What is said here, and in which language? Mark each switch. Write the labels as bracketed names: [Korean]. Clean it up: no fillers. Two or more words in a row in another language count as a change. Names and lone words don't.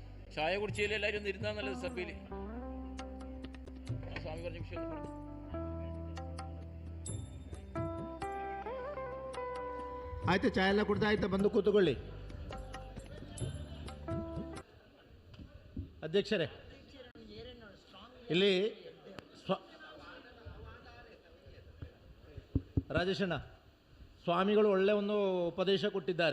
[Malayalam] ചായ കുടിച്ചതിൽ എല്ലാവരും ഒന്ന് ഇരുന്നാൽ നല്ലത് സഭയിൽ. സ്വാമി പറഞ്ഞ വിഷയം പറഞ്ഞു. [Kannada] ಆಯ್ತು, ಚಾಯ್ ಎಲ್ಲ ಕುಡ್ದು ಆಯ್ತಾ? ಬಂದು ಕೂತ್ಕೊಳ್ಳಿ. ಅಧ್ಯಕ್ಷರೇ, ಇಲ್ಲಿ ರಾಜೇಶಣ್ಣ ಸ್ವಾಮಿಗಳು ಒಳ್ಳೆಯ ಒಂದು ಉಪದೇಶ ಕೊಟ್ಟಿದ್ದಾರೆ.